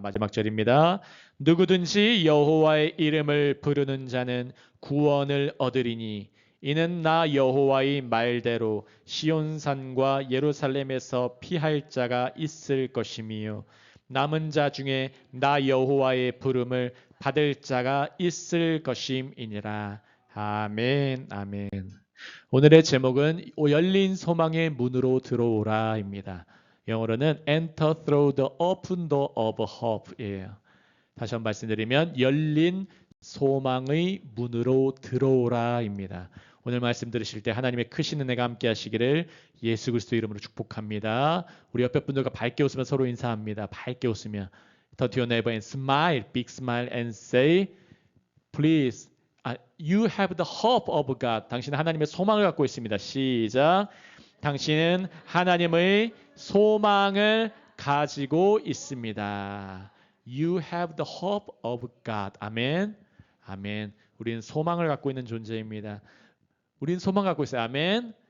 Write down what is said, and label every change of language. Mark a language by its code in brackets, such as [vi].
[ko] 마지막 절입니다. 누구든지 여호와의 이름을 부르는 자는 구원을 얻으리니 이는 나 여호와의 말대로 시온산과 예루살렘에서 피할 자가 있을 것이며 남은 자 중에 나 여호와의 부름을 받을 자가 있을 것임이니라. 아멘. 아멘. 오늘의 제목은 열린 소망의 문으로 들어오라입니다. 영어로는 [en] Enter through the open door of hope [ko] 예요. 다시 한번 말씀드리면 열린 소망의 문으로 들어오라입니다. 오늘 말씀 들으실 때 하나님의 크신 은혜가 함께 하시기를 예수 그리스도 이름으로 축복합니다. 우리 옆에 분들과 밝게 웃으며 서로 인사합니다. 밝게 웃으며 [en] Turn to your neighbor and smile, big smile and say, please, you have the hope of God. [ko] 당신은 하나님의 소망을 갖고 있습니다. 시작. 당신은 하나님의 소망을 가지고 있습니다. [en] You have the hope of God. 아멘. 아멘. [ko] 우리는 소망을 갖고 있는 존재입니다. 우린 소망 갖고 있어요. 아멘.